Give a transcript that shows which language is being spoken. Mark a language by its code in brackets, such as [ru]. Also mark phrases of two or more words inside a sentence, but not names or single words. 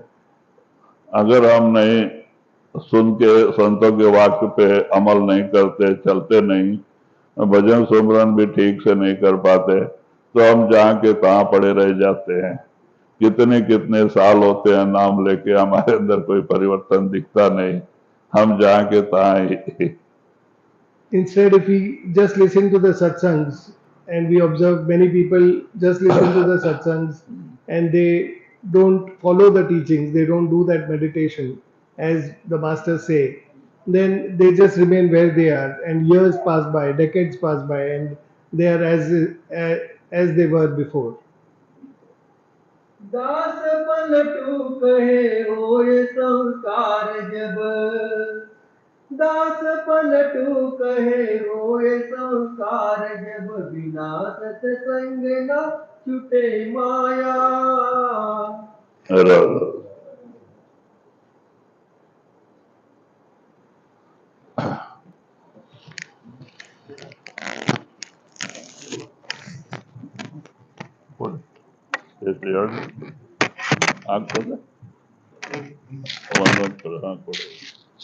[hi] अगर हम नहीं सुन के संतों के वाक्य पे अमल नहीं करते, चलते नहीं, भजन सुमरन भी ठीक से नहीं कर पाते, तो हम जहाँ के तहाँ पड़े रह जाते हैं। कितने कितने साल होते हैं नाम लेके, हमारे अंदर कोई परिवर्तन दिखता नहीं, हम जहाँ के तहाँ ही। [en] Instead, if we just listen to the satsangs, and we observe many people just listen to the satsangs and they don't follow the teachings, they don't do that meditation as the masters say, then they just remain where they are, and years pass by, decades pass by, and they are as they were before. [hi] दास पलटू कहे होए संस्कार जब, दास पलटू कहे होए संस्कार जब, बिना सत्संग न छूटे माया। [en] Right. What? Is the [hi] आग खोले?